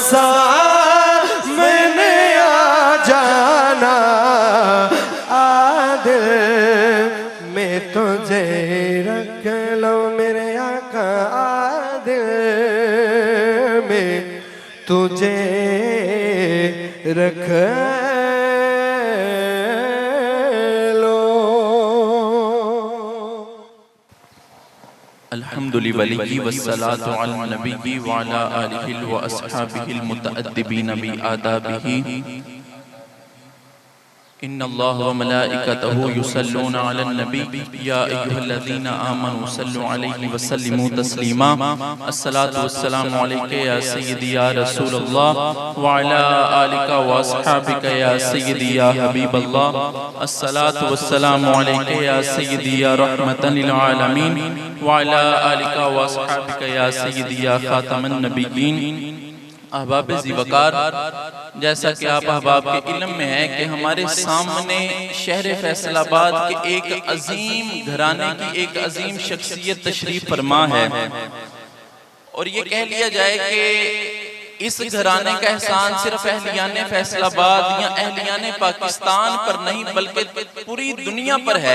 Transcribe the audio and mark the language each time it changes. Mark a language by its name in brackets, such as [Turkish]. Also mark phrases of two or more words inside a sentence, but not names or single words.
[Urdu] سامنے آ جانا، آدل میں تجھے رکھ لو میرے آقا، آدل میں تجھے رکھ لو. [Arabic] الحمد لله والصلاة على نبي وعلى آله وأصحابه المتأدبين بآدابه. إن الله وملائكته يصلون على النبي يا أيها الذين آمنوا صلوا عليه وسلموا تسليما. الصلاة والسلام عليك يا سيدي يا رسول الله وعلى آلك وأصحابك يا سيدي يا حبيب الله. الصلاة والسلام عليك يا سيدي يا رحمة للعالمين وعلى آلك وأصحابك يا سيدي يا خاتم النبيين. [Urdu] احباب ذیوقار, جیسا کہ آپ احباب کے علم میں ہے کہ ہمارے سامنے شہر فیصل آباد کے ایک عظیم گھرانے کی ایک عظیم شخصیت تشریف فرما ہے، اور یہ کہہ لیا جائے کہ اس گھرانے کا احسان صرف اہلیانِ فیصل آباد یا اہلیانِ پاکستان پر نہیں بلکہ پوری دنیا پر ہے.